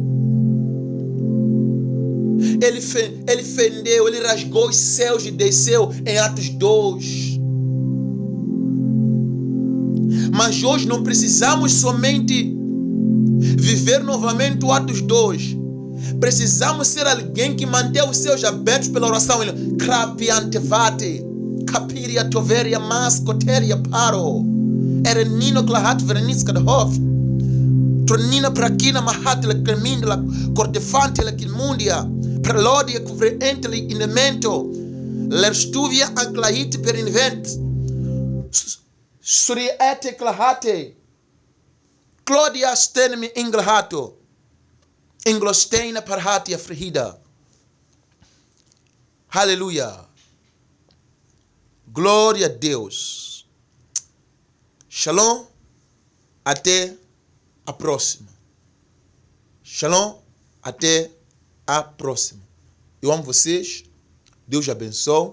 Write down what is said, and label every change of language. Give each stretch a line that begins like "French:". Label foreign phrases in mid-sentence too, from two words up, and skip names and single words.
Portuguese: Ele fendeu, ele rasgou os céus e desceu em Atos 2. Mas hoje não precisamos somente viver novamente o Atos 2. Precisamos ser alguém que mantém os céus abertos pela oração. Krapiantevate, Kapiria Toveria Mascoteria Paro, Erenino Klahat Vereniska de Hof, Tronina Prakina Mahatla Kermindla, Cortefante la Kilmundia, Prelodia Cuvreenteli Indemento, Lerstuvia anclahite per invent. Suriete clahate. Claudia stenmi inglahato. Inglosteina parhatia frihida. Aleluia. Glória a Deus. Shalom. Até a próxima. Shalom. Até a próxima. Eu amo vocês. Deus abençoe.